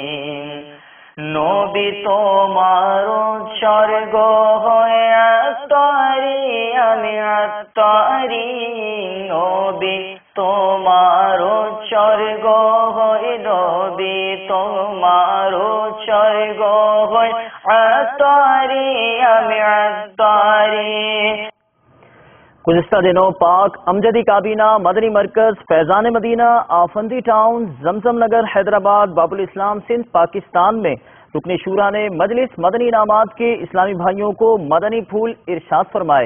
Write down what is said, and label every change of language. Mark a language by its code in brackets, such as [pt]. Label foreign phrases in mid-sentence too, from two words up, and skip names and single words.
[bn] নবী তোমার উৎসর্গ হয়ে আত্মারি, আমি আত্মারি, নবী তোমার উৎসর্গ হয়ে, নবী তোমার উৎসর্গ হয়ে আত্মারি, আমি আত্মারি۔ [ur] گزشتہ دنوں پاک امجدی کابینہ مدنی مرکز فیضان مدینہ آفندی ٹاؤن زمزم نگر حیدرآباد باب الاسلام سندھ پاکستان میں رکن شورا نے مجلس مدنی انعامات کے اسلامی بھائیوں کو مدنی پھول ارشاد فرمائے۔